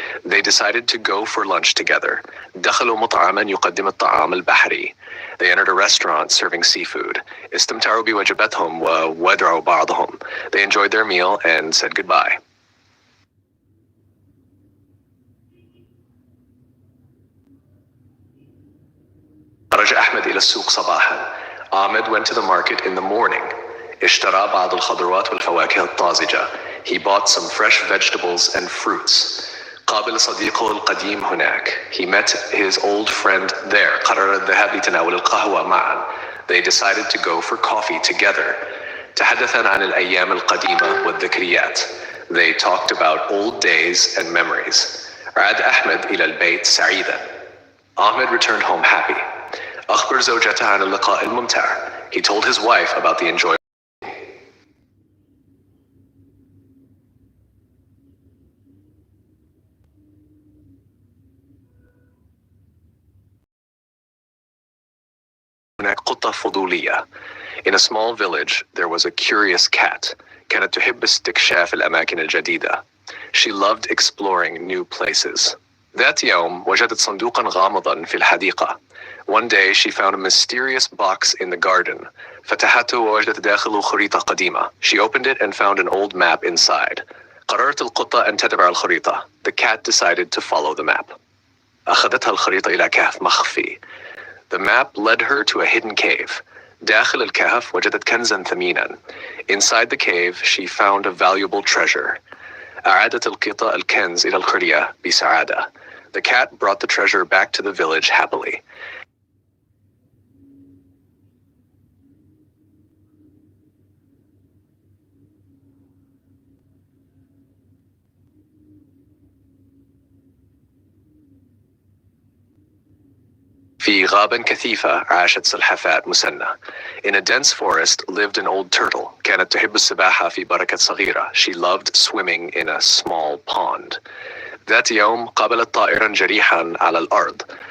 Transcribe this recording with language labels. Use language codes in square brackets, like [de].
[en] They decided to go for lunch together. [ar] دخلوا مطعما يقدم الطعام البحري. [en] They entered a restaurant serving seafood. [ar] استمتعوا بوجباتهم وودعوا بعضهم. [en] They enjoyed their meal and said goodbye. [ar] خرج أحمد إلى السوق صباحا. [en] Ahmed went to the market in the morning. [ar] اشترى بعض الخضروات والفواكه الطازجة. [en] He bought some fresh vegetables and fruits. [ar] قابل صديقه القديم هناك. [en] He met his old friend there. [ar] قرر الذهاب لتناول القهوة معا. [en] They decided to go for coffee together. [ar] تحدثا عن الأيام القديمة والذكريات. [en] They talked about old days and memories. [ar] عاد أحمد إلى البيت سعيدا. [en] Ahmed returned home happy. [ar] أخبر زوجته عن اللقاء الممتع. [en] He told his wife about the enjoyable. [ar] هناك قطة فضولية. [en] In a small village, there was a curious cat. [ar] كانت تحب استكشاف الأماكن الجديدة. [en] She loved exploring new places. [ar] ذات يوم وجدت صندوقا غامضا في الحديقة. [en] One day she found a mysterious box in the garden. [ar] فتحته ووجدت داخله خريطة قديمة. [en] She opened it and found an old map inside. [ar] قررت القطة أن تتبع الخريطة. [en] The cat decided to follow the map. [ar] أخذتها الخريطة إلى كهف مخفي. [en] The map led her to a hidden cave. [ar] داخل الكهف وجدت كنزا ثمينا. [en] Inside the cave she found a valuable treasure. [ar] أعادت القطة الكنز إلى القرية بسعادة. [en] The cat brought the treasure back to the village happily. [ar] في غابة كثيفة عاشت سلحفاة مسنة. [en] In a dense forest lived an old turtle. [ar] كانت تحب السباحة في بركة صغيرة. [en] She loved swimming in a small pond. [ar] ذات يوم قابلت طائرا جريحا على الأرض.